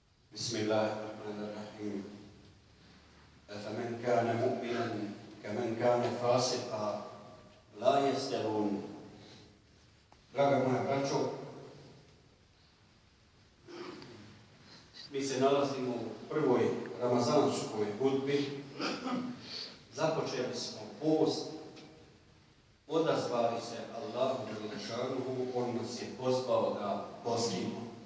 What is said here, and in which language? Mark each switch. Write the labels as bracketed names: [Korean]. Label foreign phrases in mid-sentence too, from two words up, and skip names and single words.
[Arabic] بسم الله الرحمن الرحيم أفمن كان مؤمنا كمن كان فاسقا لا يستوون. [Bosnian] Draga moja braćo, mi se nalazimo u prvoj ramazanskoj hudbi. Započeli smo post, odazvali se Allahu dželešanuhu, on nas je pozvao da postimo.